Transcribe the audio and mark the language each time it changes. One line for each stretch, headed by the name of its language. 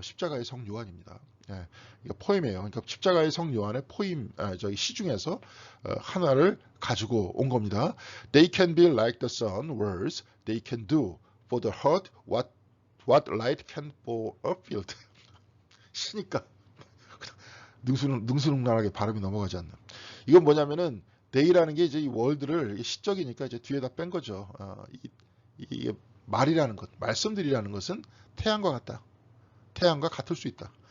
Korean: 십자가의 성 요한입니다. 예, 이거 포엠이에요. 그러니까 십자가의 성 요한의 포임, 저기 시 중에서 하나를 가지고 온 겁니다.
English: They can be like the sun, words they can do for the heart what light can for a field.
Korean: 시니까 능수능란하게 발음이 넘어가지 않는. 이건 뭐냐면은 day라는 게 이제 이 월드를 시적이니까 이제 뒤에다 뺀 거죠. 이게 말이라는 것, 말씀들이라는 것은 태양과 같다. 태양과 같을 수 있다.